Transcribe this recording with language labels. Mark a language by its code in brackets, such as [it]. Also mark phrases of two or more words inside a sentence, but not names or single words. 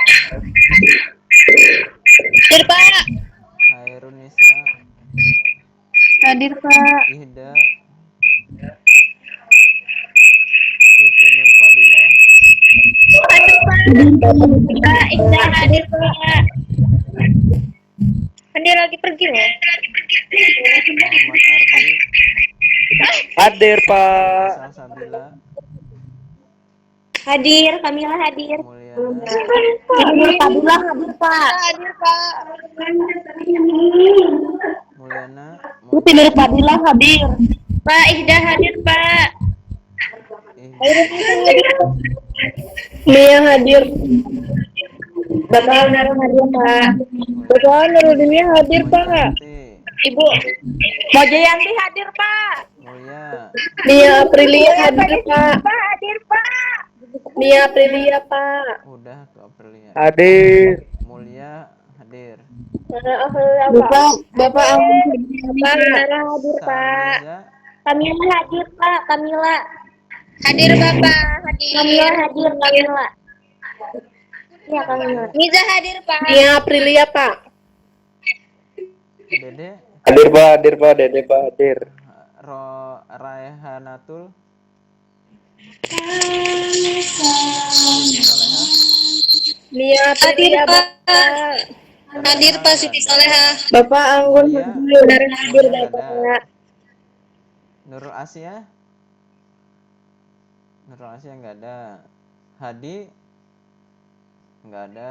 [id] Pak. Hairunisa, Hadir Pak. Ihda, Siti Nurfadila, Pak, Indah hadir Pak. Kan dia lagi pergi loh. Muhammad Ardi, Hadir Pak. Salsabila, Hadir, Kamila hadir. Mulyana, Fadila hadir Pak. Hadir Pak. Mulyana, Putri Moja, Fadila hadir. Pak Ihda hadir Pak. Ihda, Mia hadir. Bapak Nara hadir Pak. Bapak Nuruddinnya hadir Pak. Mojanti, Ibu Mojayanti hadir Pak. Mulya, Mia Aprilia hadir Pak. Hadir Pak. Mia Aprilia Pak. udah tuh Aprilia, Hadir. Mulya hadir, Bapak Anggun Pak Nara hadir Pak. Samiza, Kamila hadir Pak. Kamila hadir Bapak. Hadir. Kamila hadir Kamila. Iya Kamila. Niza hadir Pak. Mia Aprilia Pak. Dede, Hadir Pak, hadir Pak, Dede Pak hadir. Raihanatul, Siti Soleha, Mia Aprilia Pak. Hadir Pak Siti Soleha. Bapak Anggun Mulia, hadir hadir Mulia nggak ada. Bapak. Nurul Asia, Nurul Asia nggak ada. Hadi nggak ada.